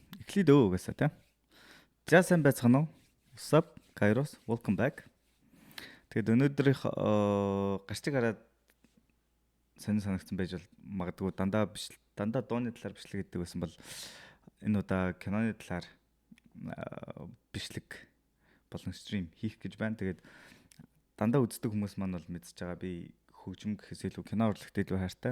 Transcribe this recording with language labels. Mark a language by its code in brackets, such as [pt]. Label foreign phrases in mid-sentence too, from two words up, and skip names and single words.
[mn] Эхлэе дөө гэсэн тийм. За сайн байцгаана уу? [en] What's up, Kairos? Welcome back. [mn] Тэгээд өнөөдрийнх гарчиг хараад сонир санагдсан байж бол магадгүй дандаа дууны талаар бичлэг гэдэг байсан бол энэ удаа киноны талаар бичлэг болон стрим хийх гэж байна. Тэгээд дандаа үздэг хүмүүс маань бол мэдж байгаа би хөгжим гэхээс илүү кино урлагт илүү хайртай.